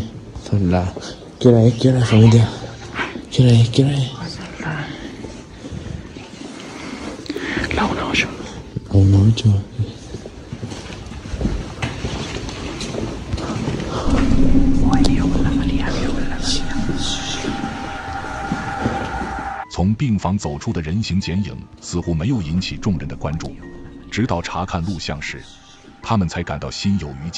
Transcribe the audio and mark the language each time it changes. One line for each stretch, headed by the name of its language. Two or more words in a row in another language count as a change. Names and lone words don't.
Spanish: Son las... ¿Qué hora es, familia? ¿Qué hora es? La 1:08. La 1:08.
Chinese: Oh, 从病房走出的人形剪影似乎没有引起众人的关注，直到查看录像时，他们才感到心有余悸。